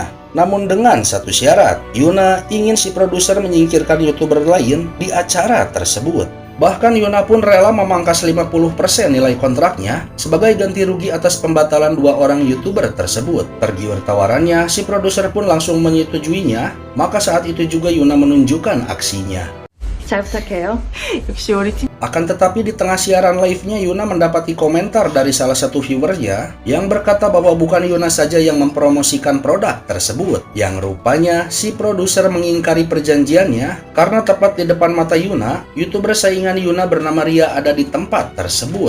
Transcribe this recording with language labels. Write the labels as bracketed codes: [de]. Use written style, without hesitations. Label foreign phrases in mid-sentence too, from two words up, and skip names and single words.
[id] Namun dengan satu syarat, Yuna ingin si produser menyingkirkan YouTuber lain di acara tersebut. Bahkan Yuna pun rela memangkas 50% nilai kontraknya sebagai ganti rugi atas pembatalan dua orang YouTuber tersebut. Tergiur tawarannya, si produser pun langsung menyetujuinya, maka saat itu juga Yuna menunjukkan aksinya. [ko] 잘 부탁해요. 역시 우리 팀... [id] Akan tetapi di tengah siaran live-nya, Yuna mendapati komentar dari salah satu viewernya yang berkata bahwa bukan Yuna saja yang mempromosikan produk tersebut. Yang rupanya si produser mengingkari perjanjiannya karena tepat di depan mata Yuna, YouTuber saingan Yuna bernama Ria ada di tempat tersebut.